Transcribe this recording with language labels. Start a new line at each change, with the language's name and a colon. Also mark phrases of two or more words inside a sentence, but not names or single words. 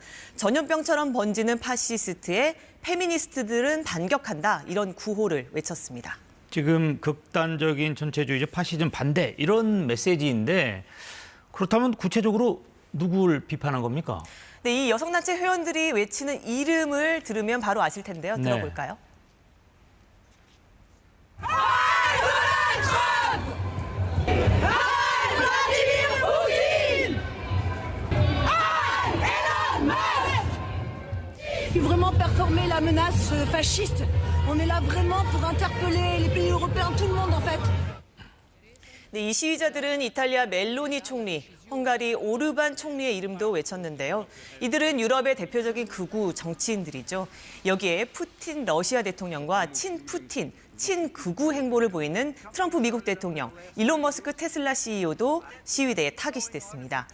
Korean: 전염병처럼 번지는 파시스트에 페미니스트들은 반격한다, 이런 구호를 외쳤습니다. 지금 극단적인 전체주의적 파시즘 반대 이런 메시지인데 그렇다면 구체적으로 누구를 비판한 겁니까? 네, 이 여성단체 회원들이 외치는 이름을 들으면 바로 아실 텐데요. 네. 들어볼까요?
French: Vraiment performer la menace fasciste. On est là vraiment pour interpeller les pays européens, tout le monde en fait.
Korean: 네, 이 시위자들은 이탈리아 멜로니 총리, 헝가리 오르반 총리의 이름도 외쳤는데요. 이들은 유럽의 대표적인 극우 정치인들이죠. 여기에 푸틴 러시아 대통령과 친푸틴, 친극우 행보를 보이는 트럼프 미국 대통령, 일론 머스크 테슬라 CEO도 시위대에 타깃이 됐습니다.